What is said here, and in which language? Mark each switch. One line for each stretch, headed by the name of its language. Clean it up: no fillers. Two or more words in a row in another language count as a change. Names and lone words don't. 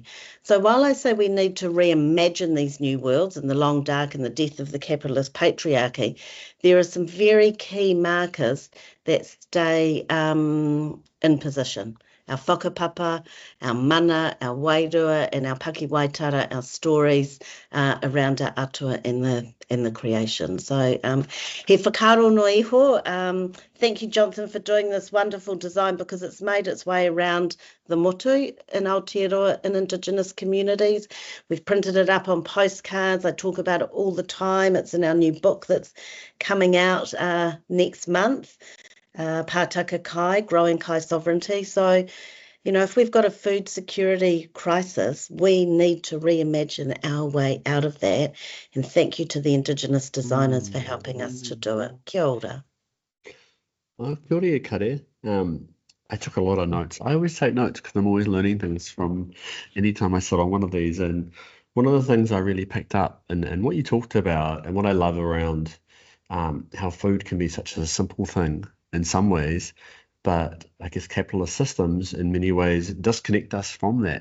English: So while I say we need to reimagine these new worlds and the long dark and the death of the capitalist patriarchy, there are some very key markers that stay in position. our whakapapa, our mana, our wairua, and our pakiwaitara, our stories around our atua in the creation.
Māori: So he whakaro no iho.
English: Thank you, Jonathan, for doing this wonderful design, because it's made its way around the motu in Aotearoa in Indigenous communities. We've printed it up on postcards. I talk about it all the time. It's in our new book that's coming out next month, Pātaka Kai, Growing Kai Sovereignty. So, you know, if we've got a food security crisis, we need to reimagine our way out of that. And thank you to the Indigenous designers for helping us to do it.
Māori: Kia ora.
English: Oh,
Māori: kia ora, kare.
English: I took a lot of notes. I always take notes because I'm always learning things from any time I sit on one of these. And one of the things I really picked up and what you talked about and what I love around how food can be such a simple thing in some ways, but I guess capitalist systems in many ways disconnect us from that.